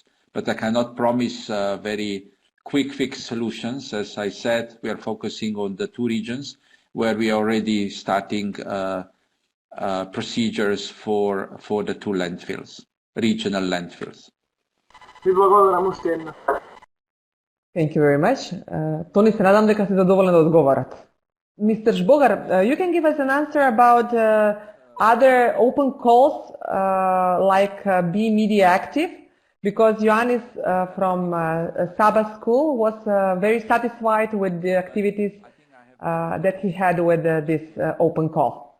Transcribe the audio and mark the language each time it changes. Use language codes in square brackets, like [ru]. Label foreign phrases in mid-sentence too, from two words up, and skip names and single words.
[en] But I cannot promise very quick fix solutions. As I said, we are focusing on the 2 regions where we are already starting procedures for the 2 landfills, regional landfills. Thank you very much. [mk] Тони, се надам дека сте задоволен да одговарат. [en] Mr. Žbogar, you can give us an answer about other open calls like Be Media Active, because Ioannis from Saba School was very satisfied with the activities that he had with this open call.